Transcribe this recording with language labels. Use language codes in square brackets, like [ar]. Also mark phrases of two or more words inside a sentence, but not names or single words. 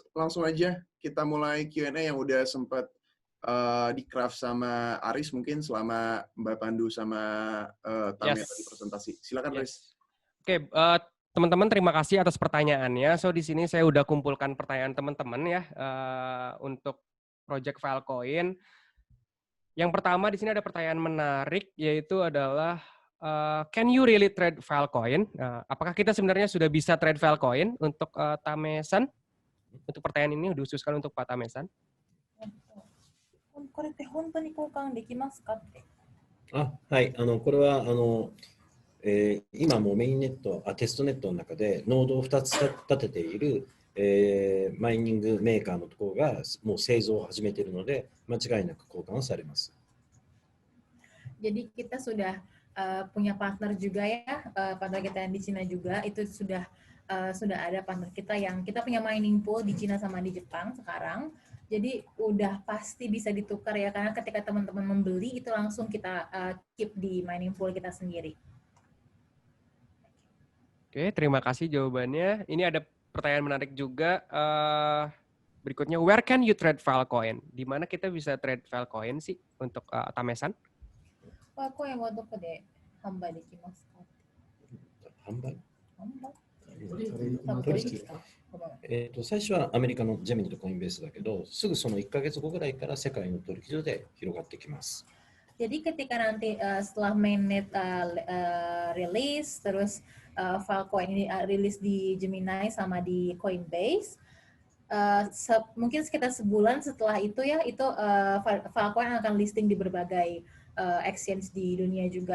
[id] Langsung aja kita mulai Q&A yang udah sempat di-craft sama Aris mungkin selama Mbak Pandu sama Tame tadi presentasi. Silakan, Riz. Oke, teman-teman, terima kasih atas pertanyaannya. So, di sini saya udah kumpulkan pertanyaan teman-teman ya untuk project Filecoin. Yang pertama di sini ada pertanyaan menarik, yaitu adalah [en] can you really trade Filecoin? [id] Apakah kita sebenarnya sudah bisa trade Filecoin untuk Tame-san? Untuk pertanyaan ini dihususkan untuk Pak Tame-san. [ja] これって本当に交換できますかって。はい、これは今もうメインネット、テストネットの中でノードを2つ立てている、マイニングメーカーのところがもう製造を始めているので、間違いなく交換されます。 [id] Jadi kita sudah punya partner juga ya, partner kita yang di Cina juga, itu sudah ada partner kita yang kita punya mining pool di Cina sama di Jepang sekarang. Jadi udah pasti bisa ditukar ya, karena ketika teman-teman membeli itu langsung kita keep di mining pool kita sendiri. Oke, terima kasih jawabannya. Ini ada pertanyaan menarik juga. Berikutnya, [en] where can you trade Filecoin? [id] Di mana kita bisa trade Filecoin sih untuk Tamesan? [ja] コインはどこで販売できますか？販売取引か。ごめん。最初はアメリカのジェミニとコインベースだけど、すぐその1ヶ月後ぐらいから世界の取引所で広がってきます。 [id] Jadi ketika nanti setelah mainnet rilis, terus Filecoin ini rilis di Gemini sama di Coinbase, mungkin sekitar sebulan setelah itu ya, itu Filecoin akan listing di berbagai exchange di dunia juga.